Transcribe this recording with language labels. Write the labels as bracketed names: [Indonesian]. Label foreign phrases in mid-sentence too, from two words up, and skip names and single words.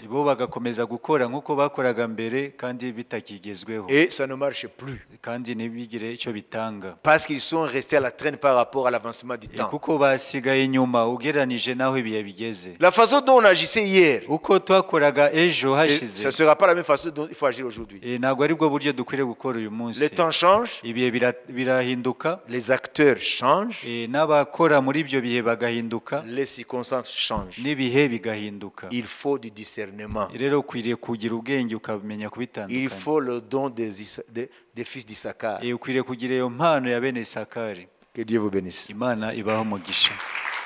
[Kinyarwanda] Bo bagakomeza gukora nk'uko bakoraga mbere kandi bitakigezweho. [French] Et ça ne marche plus. [Kinyarwanda] Kandi ntibigire icyo bitanga. [French] Parce qu'ils sont restés à la traîne par rapport à l'avancement du temps. [Kinyarwanda] Kuko basigaye inyuma ugereranije naho ibihe bigeze. [French] La façon dont on agissait hier, [Kinyarwanda] uko twakoraga ejo hashize, [French] ça ne sera pas la même façon dont il faut agir aujourd'hui. [Kinyarwanda] Ntabwo ari bwo buryo dukwiriye gukora uyu munsi. [French] Les temps changent, [Kinyarwanda] ibihe birahinduka, [French] les acteurs changent, [Kinyarwanda] n'abakora muri ibyo bihe bagahinduka, [French] les circonstances changent. [Kinyarwanda] N'ibihe bigahinduka. [French] Il faut du discernement. [Kinyarwanda] Rero ukwiriye kugira ubwenge ukamenya kubitandukanya. [French] Il faut le don des fils d'Issachar. [Kinyarwanda] Ukwiriye kugira iyo mpano ya bene Isakari. [French] Que Dieu vous bénisse. [Kinyarwanda] Imana ibaho umugisha.